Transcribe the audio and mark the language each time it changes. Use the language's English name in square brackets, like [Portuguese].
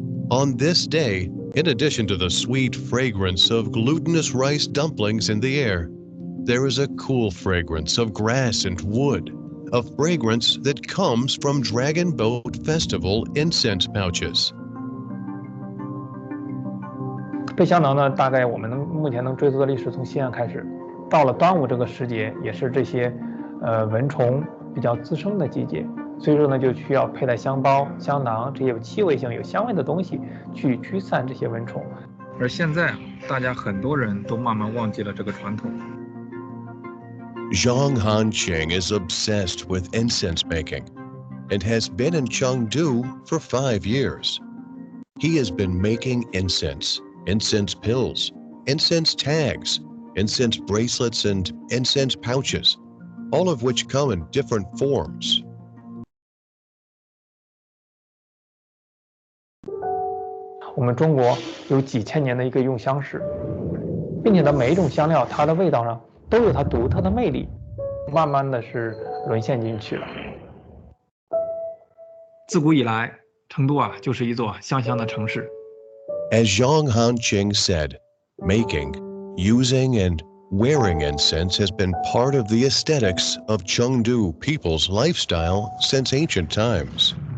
[English] On this day, in addition to the sweet fragrance of glutinous rice dumplings in the air, there is a cool fragrance of grass and wood, a fragrance that comes from Dragon Boat Festival incense pouches. [Chinese] 配香囊呢，大概我们目前能追溯的历史从西汉开始，到了端午这个时节，也是这些蚊虫比较滋生的季节，所以说呢，就需要佩戴香包、香囊这些有气味性、有香味的东西去驱散这些蚊虫。而现在，大家很多人都慢慢忘记了这个传统。 [English] Zhang Hanqing is obsessed with incense making and has been in Chengdu for 5 years. He has been making incense pills, incense tags, incense bracelets, and incense pouches, all of which come in different forms. [Chinese] 我们中国有几千年的一个用香史，并且呢，每一种香料它的味道上都有它独特的魅力，慢慢的是沦陷进去了。自古以来，成都啊就是一座香香的城市。 [English] As Zhang Hanqing said, making, using, and wearing incense has been part of the aesthetics of Chengdu people's lifestyle since ancient times.